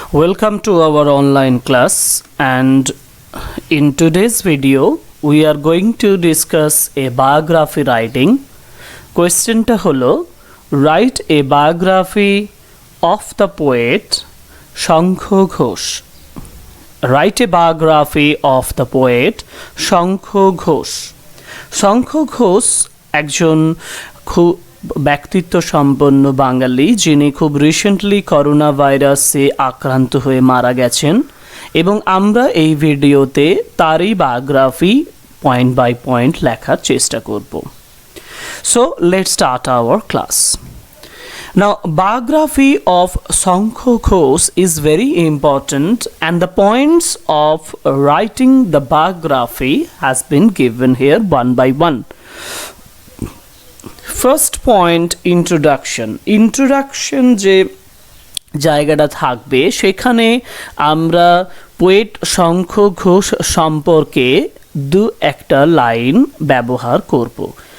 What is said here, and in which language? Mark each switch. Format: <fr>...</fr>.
<en>Welcome to our online class, and in today's video we are going to discuss a biography writing. Question</en> <bn>ta holo,</bn> <en>write a biography of the poet Shankho Ghosh. Write a biography of the poet Shankho Ghosh.</en> <bn>Shankho Ghosh একজন খুব ব্যক্তিত্ব সম্পন্ন বাঙালি যিনি খুব recently corona ভাইরাসে আক্রান্ত হয়ে মারা গেছেন এবং আমরা এই ভিডিওতে তারই বায়োগ্রাফি পয়েন্ট বাই পয়েন্ট লেখার চেষ্টা করব।</bn> <en>So let's start our class. Now, biography of Shankho Ghosh is very important, and the points of writing the biography has been given here one by one. First point, introduction</en> <bn>যে জায়গাটা থাকবে সেখানে আমরা poet Shankha Ghosh সম্পর্কে দু একটা line ব্যবহার করব।</bn>